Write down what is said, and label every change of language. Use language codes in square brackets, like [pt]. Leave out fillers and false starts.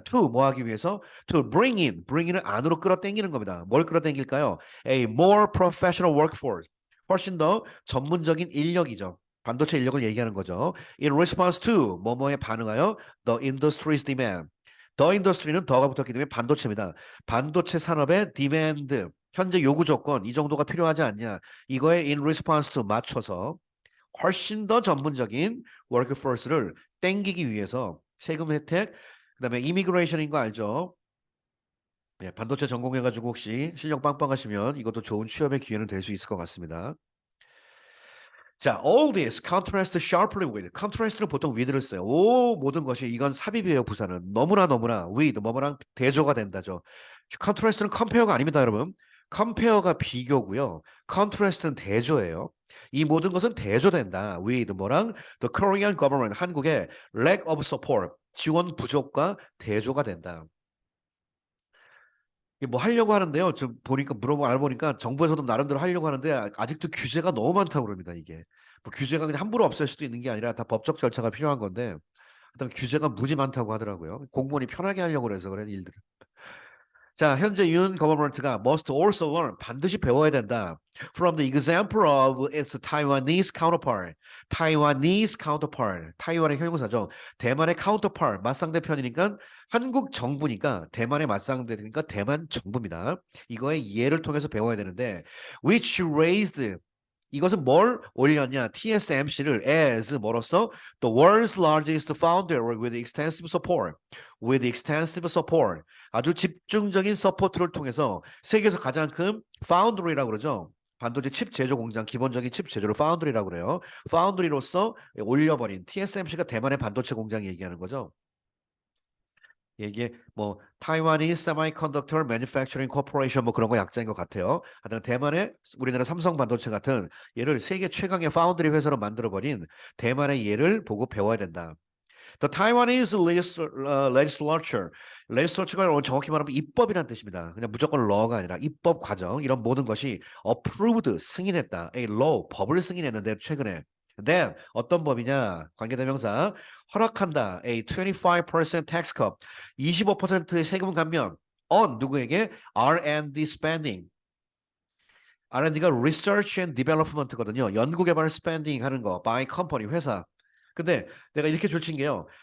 [ko] To 뭐 하기 위해서? [en] To bring in [ko] 은 안으로 끌어당기는 겁니다. 뭘 끌어당길까요? [en] A more professional workforce. [ko] 훨씬 더 전문적인 인력이죠. 반도체 인력을 얘기하는 거죠. [en] In response to [ko] 뭐뭐에 반응하여 [en] the industry's demand. [ko] The industry는 더가 붙었기 때문에 반도체입니다. 반도체 산업의 demand, 현재 요구 조건 이 정도가 필요하지 않냐. 이거에 in response to 맞춰서 훨씬 더 전문적인 workforce를 땡기기 위해서 세금 혜택, 그다음에 이미그레이션인 거 알죠? 네, 반도체 전공해가지고 혹시 실력 빵빵하시면 이것도 좋은 취업의 기회는 될 수 있을 것 같습니다. [en] 자, all this contrast sharply with. [ko] contrast는 보통 with를 써요. 오, 모든 것이 이건 삽입이에요, 부사는. 너무나 with, 뭐뭐랑 대조가 된다죠. contrast는 compare가 아닙니다, 여러분. compare가 비교고요. contrast는 대조예요. 이 모든 것은 대조된다. with 뭐랑 [en] the Korean government, [ko] 한국의 lack of support, 지원 부족과 대조가 된다. 이게 뭐 하려고 하는데요. 좀 보니까 물어보고 알아보니까 정부에서도 나름대로 하려고 하는데 아직도 규제가 너무 많다고 그럽니다. 이게 뭐 규제가 그냥 함부로 없앨 수도 있는 게 아니라 다 법적 절차가 필요한 건데 일단 규제가 무지 많다고 하더라고요. 공무원이 편하게 하려고 그래서 그런 일들. 자, 현재 윤 거버먼트가 [en] must also learn, [ko] 반드시 배워야 된다. [en] From the example of its Taiwanese counterpart. [ko] Taiwanese counterpart. 타이완의 형용사죠. 대만의 counterpart. 맞상대 편이니까 한국 정부니까 대만의 맞상대니까 대만 정부입니다. 이거의 예를 통해서 배워야 되는데 which raised, 이것은 뭘 올렸냐? [en] TSMC를 as 뭐로써 the world's largest foundry with extensive support. with extensive support. [ko] 아주 집중적인 서포트를 통해서 세계에서 가장 큰 파운드리라고 그러죠. 반도체 칩 제조 공장, 기본적인 칩 제조를 파운드리라고 그래요. 파운드리로서 올려버린 TSMC가 대만의 반도체 공장 얘기하는 거죠. 이게 뭐 Taiwanese Semiconductor Manufacturing Corporation 뭐 그런 거 약자인 것 같아요. 하여튼 대만의 우리나라 삼성 반도체 같은 얘를 세계 최강의 파운드리 회사로 만들어버린 대만의 예를 보고 배워야 된다. [en] The Taiwanese legislature, [ko] legislature가 정확히 말하면 입법이라는 뜻입니다. 그냥 무조건 law가 아니라 입법 과정, 이런 모든 것이 approved, 승인했다. A law, 법을 승인했는데 최근에. Then 어떤 법이냐? 관계대명사 허락한다. [en] A 25% tax cut, [ko] 25%의 세금 감면 on 누구에게? [en] R&D spending. [ko] R&D가 research and development거든요. 연구개발 spending 하는 거 by company 회사. 근데 내가 이렇게 줄친 게요.